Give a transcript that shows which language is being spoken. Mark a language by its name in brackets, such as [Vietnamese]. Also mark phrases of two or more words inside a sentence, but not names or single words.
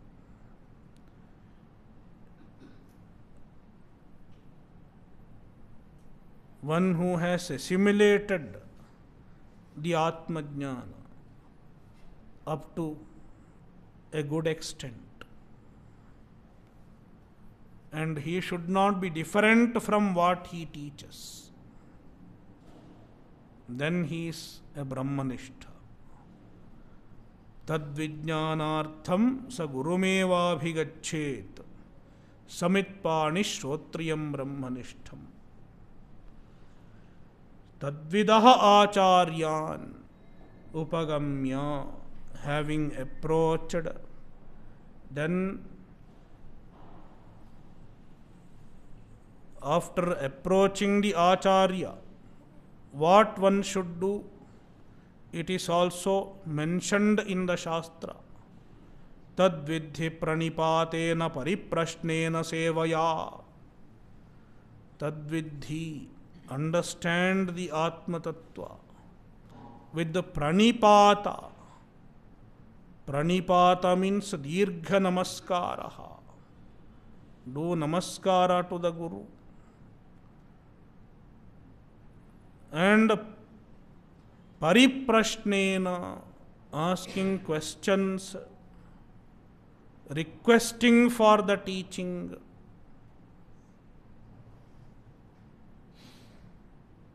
[English] One who has assimilated the Atmajnana up to a good extent. And he should not be different from what he teaches. Then he is a Brahmanistha. [Sanskrit] तद्विज्ञानार्थं स गुरुमेवाभिगच्छेत् समित्पाणि श्रोत्रियं ब्रह्मनिष्ठं. तद्विदः आचार्यान् उपगम्य, [English] having approached, then after approaching the acharya, what one should do? It is also mentioned in the Shastra. [Sanskrit] तद्विद्धि प्रणिपातेन परिप्रश्नेन सेवया. तद्विद्धि, [English] understand the [Sanskrit] आत्म तत्त्व [English] with the pranipata. Pranipata means [Sanskrit] दीर्घ नमस्कारः. [English] Do namaskara to the Guru. And pariprashnena, asking questions, requesting for the teaching.